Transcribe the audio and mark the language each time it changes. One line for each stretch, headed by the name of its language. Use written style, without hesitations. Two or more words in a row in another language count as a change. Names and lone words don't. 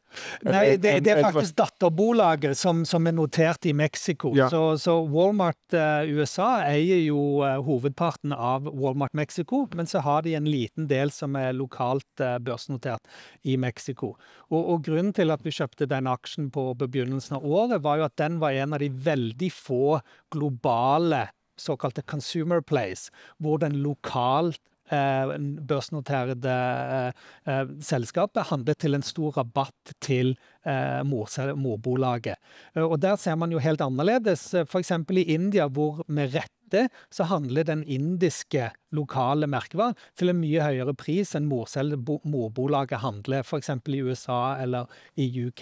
Swedish: Nej, det är faktiskt datterbolaget som är noterat i Mexiko. Ja. Så Walmart USA äger ju huvudparten av Walmart Mexico, men så har de en liten del som är lokalt börsnoterat i Mexiko.
Norwegian: Och grunden till att vi köpte den aksjen på begynnelsen av året var jo at den var en av de veldig få globale såkalte
English: consumer plays,
Norwegian: hvor den lokalt børsnoterede selskapet handlet til en stor rabatt til morbolaget. Og der ser man jo helt annerledes, for eksempel i India, hvor med rette så handler den indiske lokale merkevaren til en mye høyere pris enn morbolaget handler, for eksempel i USA eller i UK.